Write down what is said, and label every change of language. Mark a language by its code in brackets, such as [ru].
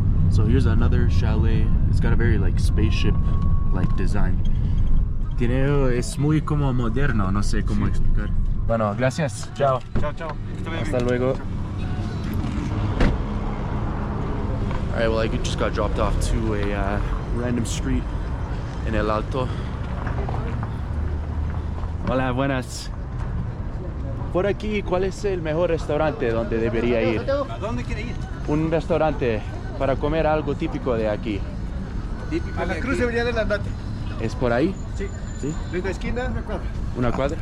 [en] So here's another chalet. It's got a very like spaceship-like design. [es] Es muy como moderno, no sé cómo explicar. Bueno, gracias. Chao. Chao. Hasta luego. [en] Alright, well, I just got dropped off to a random street in El Alto. [es] Hola, buenas. Por aquí, ¿cuál es el mejor restaurante donde debería ir? ¿A dónde quiere ir? Un restaurante para comer algo típico de aquí. A la Cruz de Villadela andate. ¿Es por ahí? Sí. ¿Sí? En la esquina, una cuadra. ¿Una cuadra?